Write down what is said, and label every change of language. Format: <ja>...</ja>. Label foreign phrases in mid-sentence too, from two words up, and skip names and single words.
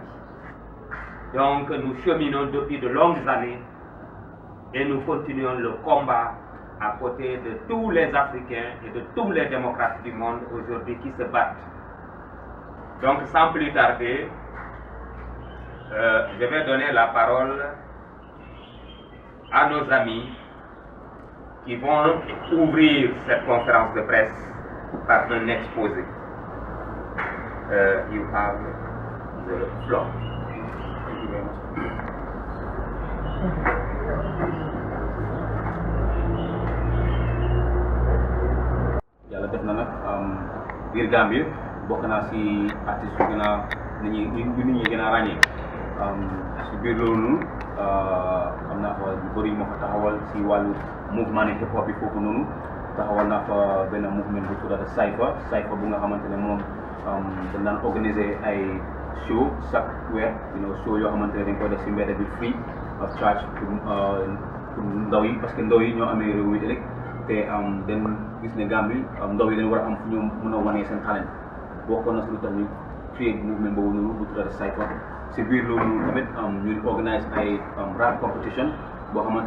<fr>Donc nous cheminons depuis de longues années et nous continuons le combat à côté de tous les Africains et de tous les démocrates du monde aujourd'hui qui se battent. Donc sans plus tarder, je vais donner la parole à nos amis qui vont ouvrir cette conférence de presse par un exposé.</fr> <en>You have the floor. Thank you very much.</en> <wo>Yàlla def na nag biir Gambie bokk naa si artistes yu gën a nit ñi gën a ràññee si biir loolu noonu am naa fa lu bëri moo fa taxawal si wàllu mouvement ne hip hop bi foofu noonu taxawal naa fa benn mouvement bu tuddati Cypher bu nga xamante ne moom dañ daan organiser ay show chaque weer show yoo xamante ne dañ koy def si mbedd bi</wo> <en>free of charge</en> <wo>pour ndaw yi</wo> <fr>parce que</fr> <wo>ndaw yi ñoo amee réew mi rek te dañ gis ne Gambie ndaw yi dañ war a am fu ñu mën a wanee seen talent bokkoon na si lu tax ñu créé mouvement boobu noonu bu tuddati Cypher si biir loolu tamit ñu organise ay</wo> <en>rap competition</en> <wo>boo xamante</wo>